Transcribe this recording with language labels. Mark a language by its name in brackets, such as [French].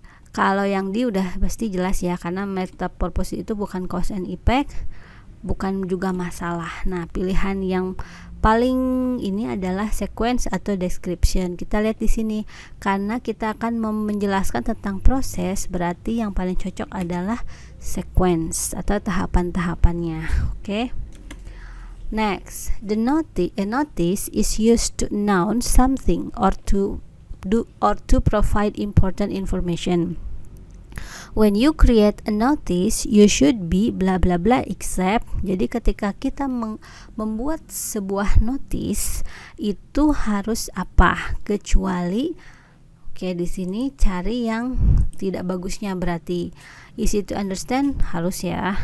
[Indonesian] Kalau yang D udah pasti jelas ya, karena metamorfosis itu bukan [English] cause and effect, [Indonesian] bukan juga masalah. Nah, pilihan yang paling ini adalah sequence atau description. Kita lihat di sini, karena kita akan menjelaskan tentang proses, berarti yang paling cocok adalah sequence atau tahapan-tahapannya. Oke. [English] Next, a notice is used to announce something or to provide important information. When you create a notice, you should be bla bla bla except. [Indonesian] Jadi ketika kita membuat sebuah notice itu harus apa? Kecuali di sini cari yang tidak bagusnya, berarti [English] easy to understand [Indonesian] harus ya.